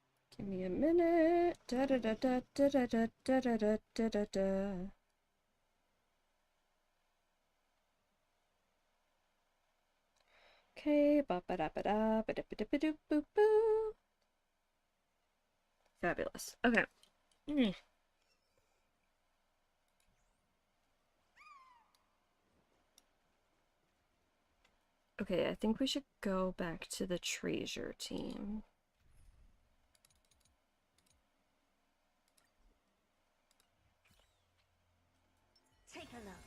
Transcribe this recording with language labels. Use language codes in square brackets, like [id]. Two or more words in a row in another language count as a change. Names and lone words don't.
[en] Give me a minute. Da da da da da da da da da da da da da. Okay, ba ba da ba da ba da ba da ba doo boo boo. Fabulous. Okay. Okay, I think we should go back to the treasure team. Take a look.